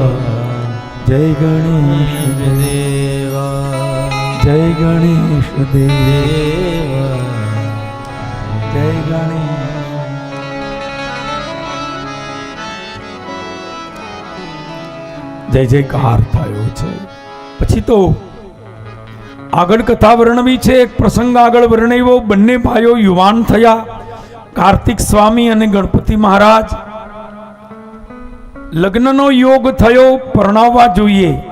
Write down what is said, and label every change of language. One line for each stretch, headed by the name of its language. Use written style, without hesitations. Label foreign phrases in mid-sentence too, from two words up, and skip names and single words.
Hindi: जय गणेश देवा, जय गणेश देवा, जय गणेश।
Gujarati: જય જયકાર થયો છે। પછી તો આગળ કથા વર્ણવી છે। એક પ્રસંગ આગળ વર્ણવ્યો। બંને ભાઈઓ યુવાન થયા, કાર્તિક સ્વામી અને ગણપતિ મહારાજ। લગ્નનો યોગ થયો, પરણાવવા જોઈએ।